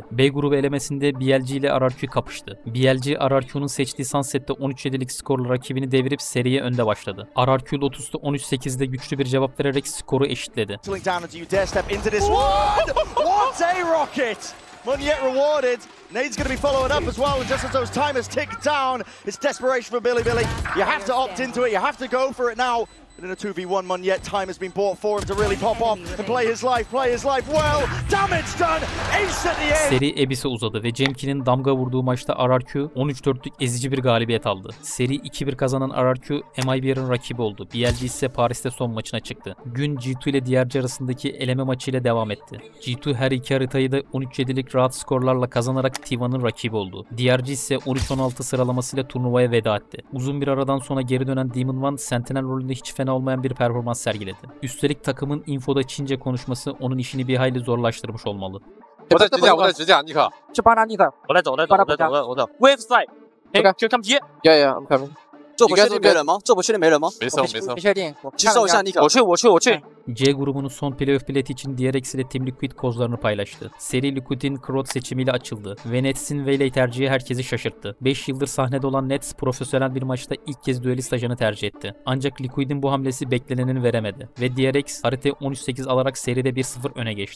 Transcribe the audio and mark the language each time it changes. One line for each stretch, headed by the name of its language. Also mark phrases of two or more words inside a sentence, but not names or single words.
Turkish: B grubu elemesinde BLG ile RRQ kapıştı. BLG RRQ'nun seçtiği Sunset'te 13-7'lik skorla rakibini devirip seriye önde başladı. RRQ Lotus'ta 13-8'de güçlü bir cevap vererek skoru eşitledi.
English: Munyet rewarded. Nade's going to be following up as well, and just as those timers tick down, it's desperation for Billy. You have to opt into it, you have to go for it now. But in a 2v1, Munyet, time has been bought for him to really pop off and play his life well. Damage done, ace at the end.
Turkish: Seri Abyss'e uzadı ve Cemki'nin damga vurduğu maçta RRQ 13-4'lük ezici bir galibiyet aldı. Seri 2-1 kazanan RRQ, MIBR'ın rakibi oldu. BLG ise Paris'te son maçına çıktı. Gün G2 ile DRG arasındaki eleme maçıyla devam etti. G2 her iki haritayı da 13-7'lik rahat skorlarla kazanarak T1'ın rakibi oldu. DRG ise 13-16 sıralamasıyla turnuvaya veda etti. Uzun bir aradan sonra geri dönen Demon One, Sentinel rolünde hiç fena olmayan bir performans sergiledi. Üstelik takımın infoda Çince konuşması onun işini bir hayli zorlaştırmış olmalı.
Chinese: 我在直讲，尼克。去帮他尼克。我在走。
English: Wave side。 Hey, here comes you. Yeah, I'm coming.
Chinese: 这不确定没人吗？这不确定没人吗？没事。没确定。接受一下尼克。我去。
Turkish: C grubunun son playoff bileti için DRX ile Team Liquid kozlarını paylaştı. Seri Liquid'in Crowd seçimiyle açıldı ve Nets'in Waylay tercihi herkesi şaşırttı. 5 yıldır sahnede olan Nets profesyonel bir maçta ilk kez duelist ajanı tercih etti. Ancak Liquid'in bu hamlesi beklenenini veremedi ve DRX haritayı 13-8 alarak seride 1-0 öne geçti.